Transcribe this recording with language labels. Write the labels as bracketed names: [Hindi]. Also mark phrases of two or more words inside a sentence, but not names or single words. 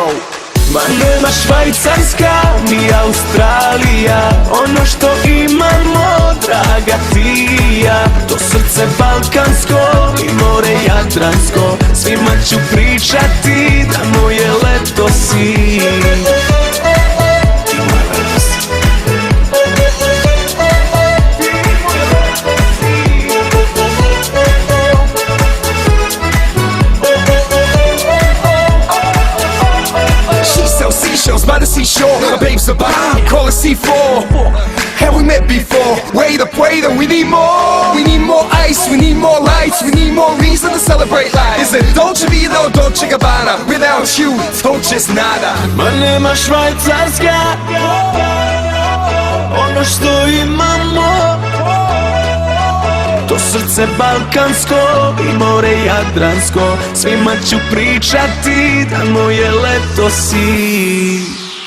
[Serbian] Ma nema Švajcarska ni Australija, ono što imamo, draga ti i ja. To srce balkansko i more Jadransko, svima ću pričati da moje leto si. Ti moje leto si. [English] By the seashore, my babe's a bomb, call her C4. Have we met before? Wait up, we need more. We need more ice, we need more lights, we need more reason to celebrate life. Is it Dolce Vita or Dolce Gabbana? Without you, Dolce's nada. [Serbian] Ma nema Švajcarska, ono što imamo, to srce balkansko i more Jadransko, svima ću pričati da moje leto si.